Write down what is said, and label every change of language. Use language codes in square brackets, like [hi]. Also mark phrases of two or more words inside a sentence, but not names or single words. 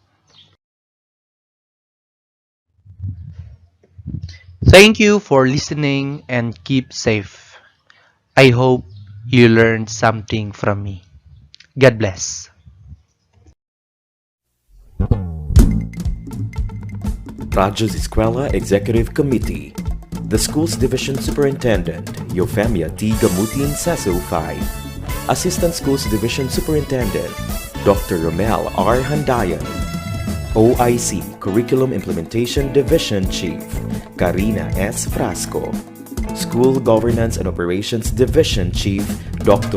[en] Thank you for listening and keep safe. I hope you learned something from me. God bless. Z-eskwela Executive Committee, the school's Division Superintendent, 𝗧𝗲𝗰𝗵𝗲𝗿, Assistant Schools Division Superintendent, Dr. Romel R. Handayan, OIC Curriculum Implementation Division Chief, Karina S. Frasco, School Governance and Operations Division Chief, Dr.